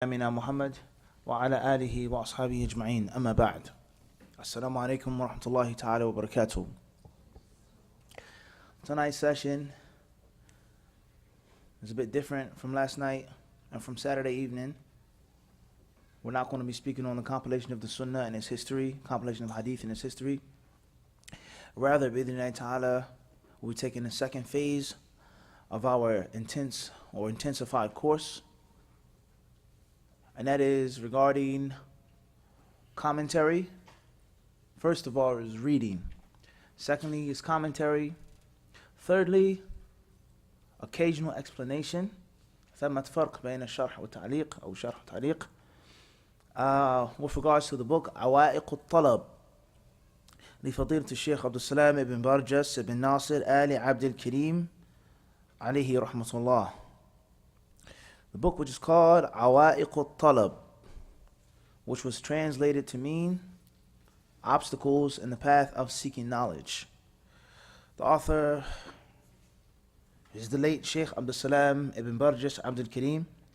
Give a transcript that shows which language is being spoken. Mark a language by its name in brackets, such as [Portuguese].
[Arabic] أمنا محمد وعلى آله وأصحابه أجمعين أما بعد السلام عليكم ورحمة الله تعالى وبركاته. [English] Tonight's session is a bit different from last night and from Saturday evening. We're not going to be speaking on the compilation of the Sunnah and its history, compilation of Hadith and its history. Rather, bi'idhnillahi ta'ala, we'll be taking the second phase of our intensified course, and that is regarding commentary. First of all is reading. Secondly is commentary. Thirdly, occasional explanation. [Arabic] ثمة فرق بين الشرح والتعليق أو شرح وتعليق. [English] With regards to the book [Arabic] عوائق الطلب لفضيلة الشيخ عبد السلام ibn برجس ibn ناصر آل عبد الكريم عليه رحمة الله. [English] The book which is called عوائق الطلب, which was translated to mean obstacles in the path of seeking knowledge. The author is the late Sheikh Abdul Salam ibn Barjas Abdul Kareem.